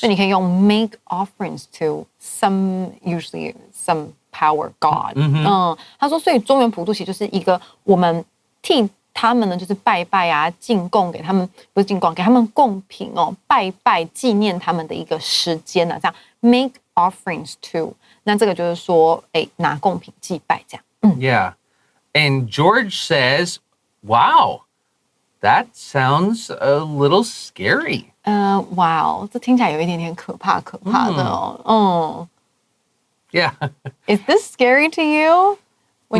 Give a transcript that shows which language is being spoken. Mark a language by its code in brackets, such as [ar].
[en] 所以你可以用 make offerings to usually some power god. [zh] 他说，所以中元普渡其实就是一个我们替他们呢，就是拜拜啊，进贡给他们，不是进贡，给他们贡品拜拜纪念他们的一个时间啊，这样 make offerings to。那这个就是说，拿贡品祭拜这样。 [en] Yeah. And George says, wow, that sounds a little scary. [zh] Wow, 这听起来有一点点可怕的哦。 [en] Yeah. Is this scary to you when